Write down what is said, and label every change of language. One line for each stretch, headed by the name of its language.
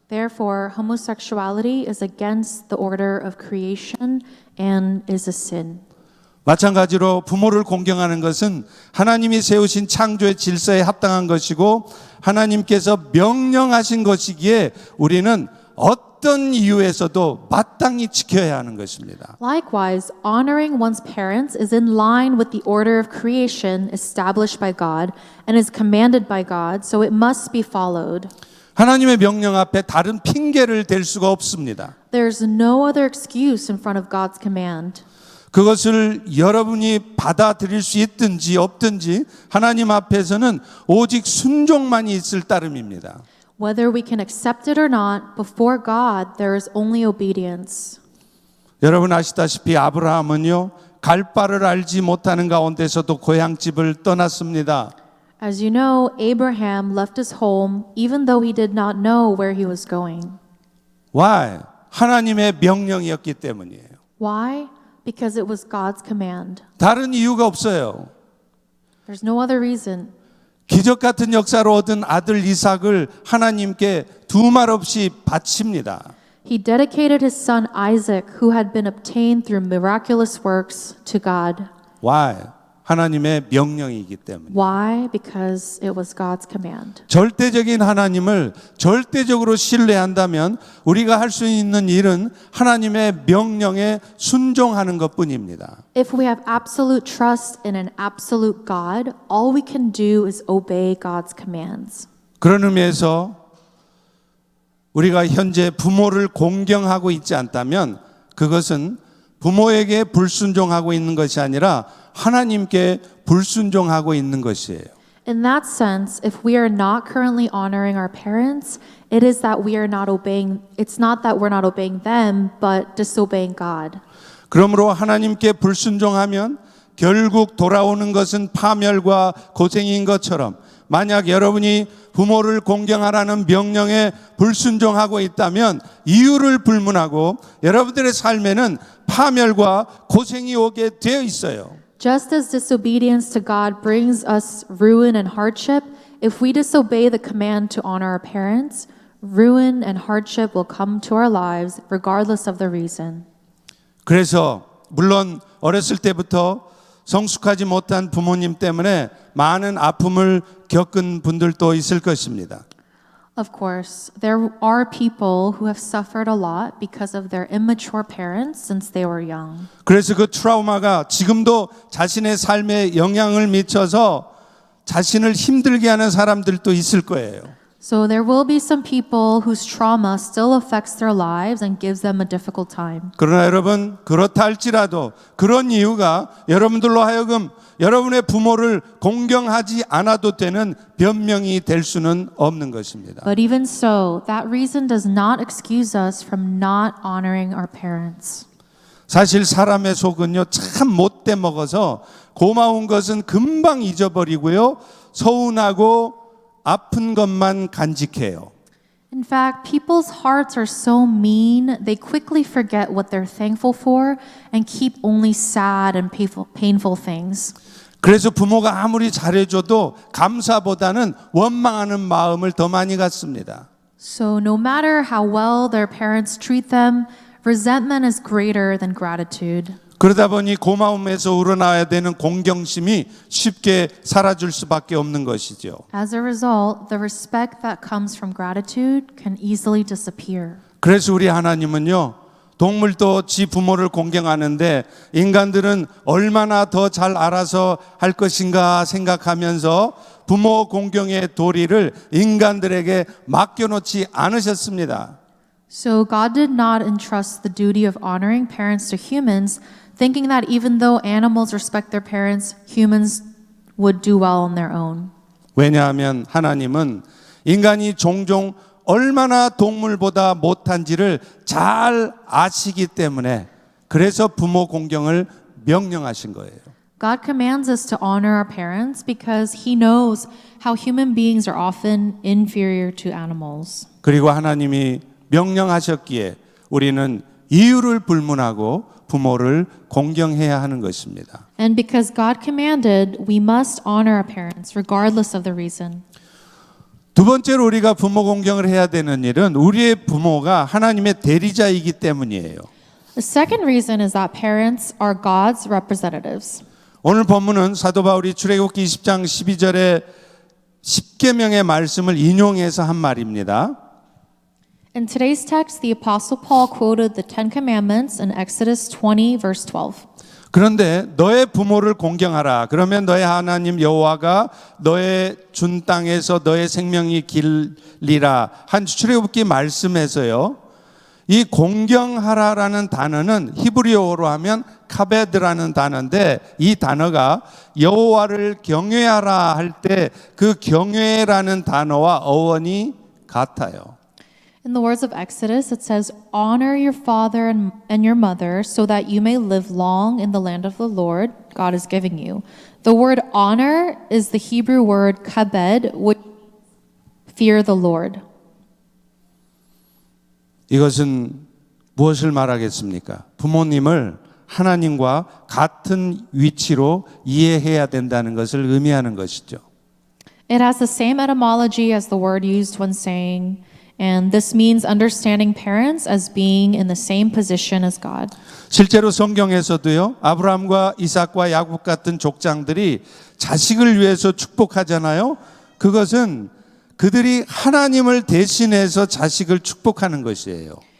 English: Therefore, homosexuality is against the order of creation and is a sin.
Korean: 마찬가지로 부모를 공경하는 것은 하나님이 세우신 창조의 질서에 합당한 것이고 하나님께서 명령하신 것이기에 우리는 어떤 이유에서도 마땅히 지켜야 하는 것입니다.
English: Likewise, honoring one's parents is in line with the order of creation established by God and is commanded by God, so it must be followed.
Korean: 하나님의 명령 앞에 다른 핑계를 댈 수가 없습니다.
English: There's no other excuse in front of God's command.
Korean: 그것을 여러분이 받아들일 수 있든지 없든지 하나님 앞에서는 오직 순종만이 있을 따름입니다.
English: Whether we can accept it or not, before God, there is only obedience.
Korean: 여러분 아시다시피 아브라함은요, 갈 바를 알지 못하는 가운데서도 고향집을 떠났습니다.
English: As you know, Abraham left his home even though he did not know where he was going. Why?
Korean: 하나님의 명령이었기 때문이에요.
English: Why? Because it was God's command.
Korean: 다른 이유가 없어요.
English: There's no other reason.
Korean: 기적 같은 역사로 얻은 아들 이삭을 하나님께 두말 없이 바칩니다.
English: He dedicated his son Isaac, who had been obtained through miraculous works, to God. Why?
Korean: 하나님의 명령이기 때문에.
English: Why? Because it was God's command.
Korean: 절대적인 하나님을 절대적으로 신뢰한다면 우리가 할 수 있는 일은 하나님의 명령에 순종하는 것뿐입니다.
English: If we have absolute trust in an absolute God, all we can do is obey God's commands.
Korean: 그런 의미에서 우리가 현재 부모를 공경하고 있지 않다면 그것은 부모에게 불순종하고 있는 것이 아니라 하나님께 불순종하고 있는 것이에요.
English: In that sense, if we are not currently honoring our parents, it is that we are not obeying, it's not that we're not obeying them, but disobeying God.
Korean: 그러므로 하나님께 불순종하면 결국 돌아오는 것은 파멸과 고생인 것처럼 만약 여러분이 부모를 공경하라는 명령에 불순종하고 있다면 이유를 불문하고 여러분들의 삶에는 파멸과 고생이 오게 되어 있어요.
English: Just as disobedience to God brings us ruin and hardship, if we disobey the command to honor our parents, ruin and hardship will come to our lives regardless of the reason.
Korean: 그래서 물론 어렸을 때부터 성숙하지 못한 부모님 때문에 많은 아픔을 겪은 분들도 있을 것입니다.
English: Of course, there are people who have suffered a lot because of their immature parents since they were young.
Korean: 그래서 그 트라우마가 지금도 자신의 삶에 영향을 미쳐서 자신을 힘들게 하는 사람들도 있을 거예요.
English: So there will be some people whose trauma still affects their lives and gives them a difficult time.
Korean: 그러나 여러분 그렇다 할지라도 그런 이유가 여러분들로 하여금 여러분의 부모를 공경하지 않아도 되는 변명이 될 수는 없는 것입니다.
English: But even so, that reason does not excuse us from not honoring our parents.
Korean: 사실 사람의 속은요 참 못돼 먹어서 고마운 것은 금방 잊어버리고요 서운하고 아픈 것만 간직해요.
English: In fact, people's hearts are so mean, they quickly forget what they're thankful for and keep only sad and painful things.
Korean: 그래서 부모가 아무리 잘해줘도 감사보다는 원망하는 마음을 더 많이 갖습니다.
English: So no matter how well their parents treat them, resentment is greater than gratitude.
Korean: 그러다 보니 고마움에서 우러나와야 되는 공경심이 쉽게 사라질 수밖에 없는 것이죠.
English: As a result, the respect that comes from gratitude can easily disappear.
Korean: 그래서 우리 하나님은요, 동물도 지 부모를 공경하는데 인간들은 얼마나 더 잘 알아서 할 것인가 생각하면서 부모 공경의 도리를 인간들에게 맡겨놓지 않으셨습니다.
English: So God did not entrust the duty of honoring parents to humans, thinking that even though animals respect their parents, humans would do well on their own.
Korean: 왜냐하면 하나님은 인간이 종종 얼마나 동물보다 못한지를 잘 아시기 때문에 그래서 부모 공경을 명령하신 거예요.
English: God commands us to honor our parents because He knows how human beings are often inferior to animals.
Korean: 그리고 하나님이 명령하셨기에 우리는 이유를 불문하고 부모를 공경해야 하는 것입니다.
English: And because God commanded, we must honor our parents regardless of the reason.
Korean: 두 번째로 우리가 부모 공경을 해야 되는 일은 우리의 부모가 하나님의 대리자이기 때문이에요.
English: The second reason is that parents are God's representatives.
Korean: 오늘 본문은 사도 바울이 출애굽기 20장 12절에 10계명의 말씀을 인용해서 한 말입니다.
English: In today's text, the Apostle Paul quoted the Ten Commandments in Exodus 20, verse 12.
Korean: 그런데 너의 부모를 공경하라. 그러면 너의 하나님 여호와가 너의 준 땅에서 너의 생명이 길리라. 한 출애굽기 말씀에서요. 이 공경하라라는 단어는 히브리어로 하면 카베드라는 단어인데 이 단어가 여호와를 경외하라 할 때 그 경외라는 단어와 어원이 같아요.
English: In the words of Exodus, it says, "Honor your father and your mother so that you may live long in the land of the Lord God is giving you." The word honor is the Hebrew word kabed, which fear the Lord.
Korean: 이것은 무엇을 말하겠습니까? 부모님을 하나님과 같은 위치로 이해해야 된다는 것을 의미하는 것이죠.
English: It has the same etymology as the word used when saying, and this means understanding parents as being in the same position as God.
Korean: 실제로 성경에서도요, 아브라함과 이삭과 야곱 같은 족장들이 자식을 위해서 축복하잖아요. 그것은 그들이 하나님을 대신해서 자식을 축복하는 것이에요.